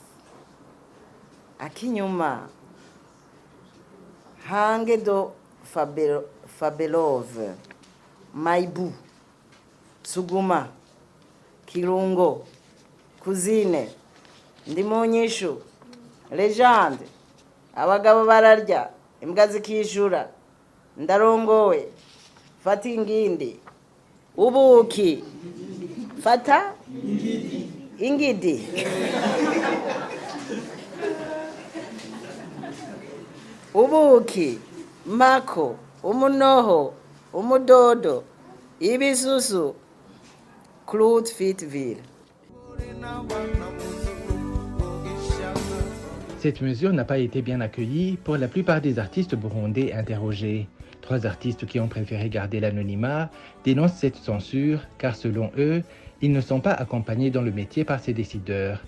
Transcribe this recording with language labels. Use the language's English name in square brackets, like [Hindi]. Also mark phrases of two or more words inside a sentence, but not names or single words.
[Kinyarwanda] Akinyuma, Hange do Fabelov, Maibu, Suguma, Kirungo, Kuzine, Ndimonyeshu, Legende, Abagabo bararya, imbwa zikishura, Ndarongowe, Fata ingindi, Ubuki, Fata ingidi. Ubuki, Mako, Umunoho, Umudodo, Ibisusu, Claude Fitville. [French] Cette mesure n'a pas été bien accueillie pour la plupart des artistes burundais interrogés. 3 artistes qui ont préféré garder l'anonymat dénoncent cette censure car selon eux, ils ne sont pas accompagnés dans le métier par ces décideurs.